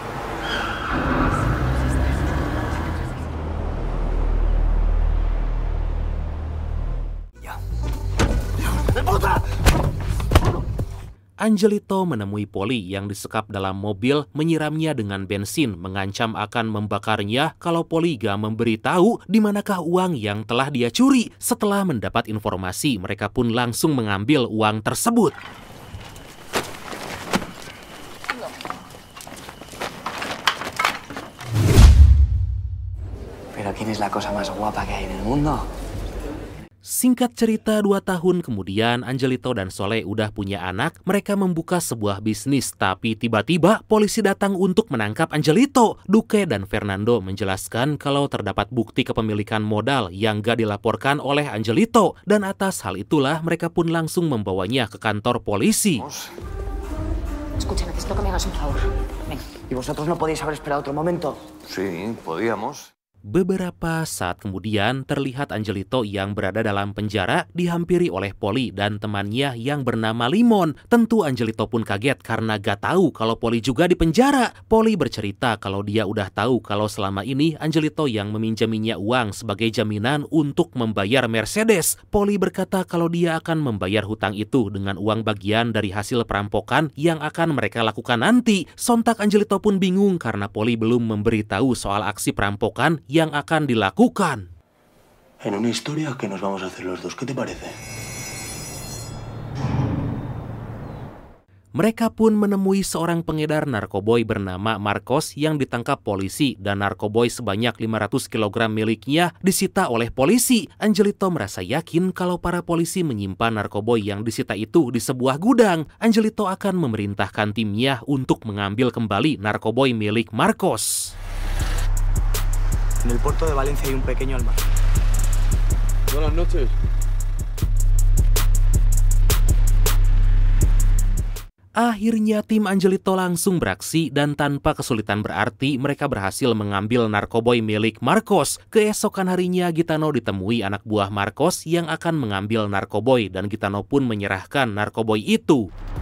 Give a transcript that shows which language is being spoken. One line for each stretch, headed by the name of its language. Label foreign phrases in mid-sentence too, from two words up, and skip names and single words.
Indonesian: Angelito menemui Polly yang disekap dalam mobil, menyiramnya dengan bensin, mengancam akan membakarnya kalau Polly gak memberitahu di manakah uang yang telah dia curi. Setelah mendapat informasi, mereka pun langsung mengambil uang tersebut.
Spanish: Pero ¿quién es la cosa más guapa que hay en el mundo?
Indonesian: Singkat cerita, 2 tahun kemudian Angelito dan Sole udah punya anak. Mereka membuka sebuah bisnis, tapi tiba-tiba polisi datang untuk menangkap Angelito. Duque dan Fernando menjelaskan kalau terdapat bukti kepemilikan modal yang gak dilaporkan oleh Angelito. Dan atas hal itulah mereka pun langsung membawanya ke kantor polisi.
Spanish: Escucha, necesito que me hagas un favor. Venga. ¿Y vosotros no podéis haber esperado otro momento? Sí, podíamos.
Indonesian: Beberapa saat kemudian terlihat Angelito yang berada dalam penjara dihampiri oleh Polly dan temannya yang bernama Limon. Tentu Angelito pun kaget karena gak tahu kalau Polly juga di penjara. Polly bercerita kalau dia udah tahu kalau selama ini Angelito yang meminjaminya uang sebagai jaminan untuk membayar Mercedes. Polly berkata kalau dia akan membayar hutang itu dengan uang bagian dari hasil perampokan yang akan mereka lakukan nanti. Sontak Angelito pun bingung karena Polly belum memberitahu soal aksi perampokan yang akan dilakukan.
Spanish: En una historia que nos vamos a hacer los dos, ¿qué te parece?
Indonesian: Mereka pun menemui seorang pengedar narkoboy bernama Marcos yang ditangkap polisi dan narkoboy sebanyak 500 kg miliknya disita oleh polisi. Angelito merasa yakin kalau para polisi menyimpan narkoboy yang disita itu di sebuah gudang. Angelito akan memerintahkan timnya untuk mengambil kembali narkoboy milik Marcos.
Spanish: En el puerto de Valencia hay un pequeño almacén. Buenas noches.
Indonesian: Akhirnya tim Angelito langsung beraksi dan tanpa kesulitan berarti mereka berhasil mengambil narkoboy milik Marcos. Keesokan harinya Gitano ditemui anak buah Marcos yang akan mengambil narkoboy dan Gitano pun menyerahkan narkoboy itu.